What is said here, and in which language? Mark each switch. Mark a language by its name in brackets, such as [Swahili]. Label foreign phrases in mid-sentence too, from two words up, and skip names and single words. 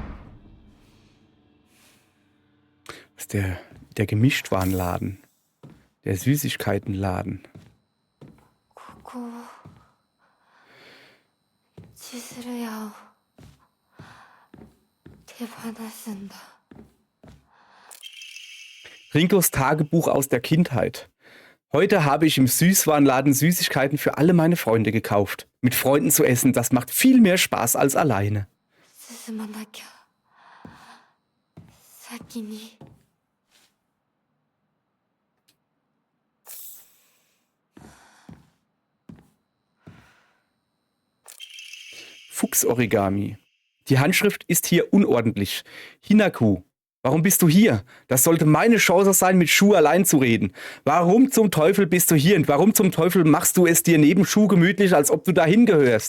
[German] Das ist der Gemischtwarenladen. Der Süßigkeitenladen. [Japanese] ここを千鶴屋を手放すんだ。 [German] Rinkos Tagebuch aus der Kindheit. Heute habe ich im Süßwarenladen Süßigkeiten für alle meine Freunde gekauft. Mit Freunden zu essen, das macht viel mehr Spaß als alleine. [Japanese] 進まなきゃ。先に。 [German] Fuchsorigami. Die Handschrift ist hier unordentlich. Hinaku, warum bist du hier? Das sollte meine Chance sein, mit Shu allein zu reden. Warum zum Teufel bist du hier und warum zum Teufel machst du es dir neben Shu gemütlich, als ob du dahin gehörst?